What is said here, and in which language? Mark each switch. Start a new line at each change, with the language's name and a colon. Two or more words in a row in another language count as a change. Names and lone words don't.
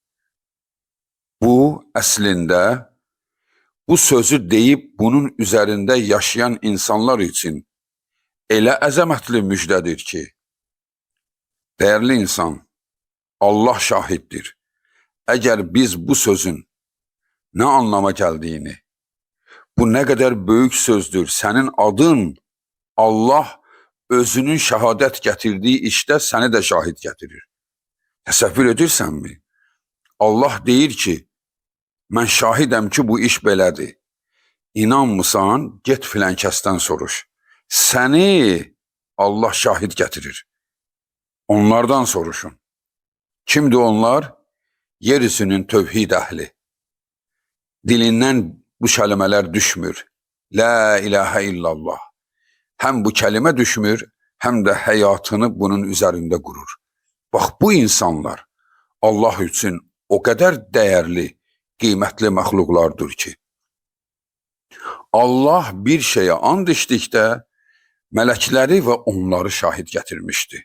Azerbaijani: Bu əslində, bu sözü deyip
Turkish: bunun üzerinde yaşayan insanlar için
Azerbaijani: elə əzəmətli müjdədir ki, değerli insan, Allah şahiddir.
Turkish: Eğer biz bu sözün ne anlama geldiğini, bu ne kadar büyük sözdür, senin adın Allah özünün şehadet getirdiği işte seni de şahit getirir.
Azerbaijani: Təsəvvür edirsən mi? Allah deyir ki, mən şahidəm ki bu iş belədir. İnanmısan, get filan kəsdən soruş. Səni Allah şahid getirir. Onlardan soruşun. Kimdir onlar? Yeryüzünün tövhid əhli. Dilindən bu kelimeler düşmür.
Arabic: لا إله إلا الله.
Turkish: Hem bu kelime düşmür, hem de hayatını bunun üzerinde kurur. Bak bu insanlar Allah için o kadar değerli, kıymetli məxluqlardır ki, Allah bir şeye and içdikdə mələkləri ve onları şahit getirmişti.